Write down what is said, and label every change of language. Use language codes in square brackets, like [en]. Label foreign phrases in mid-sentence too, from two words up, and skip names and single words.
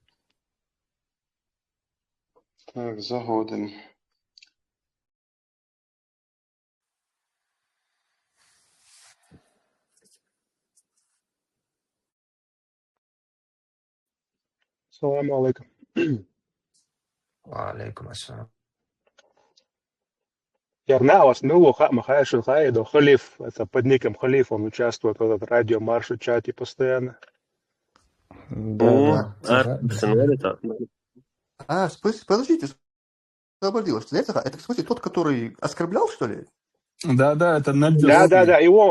[ru] Так, заходим. [ar] سلام عليكم. عليكم السلام. [ru] Ярнаус, Махай Шухайдо, Халиф, это под ником Халиф, он участвует в этом радиомарше чате постоянно. Да. Подождите, освободилась. Это, в смысле, тот, который оскорблял, что ли? Да, это Набил. Да, и он.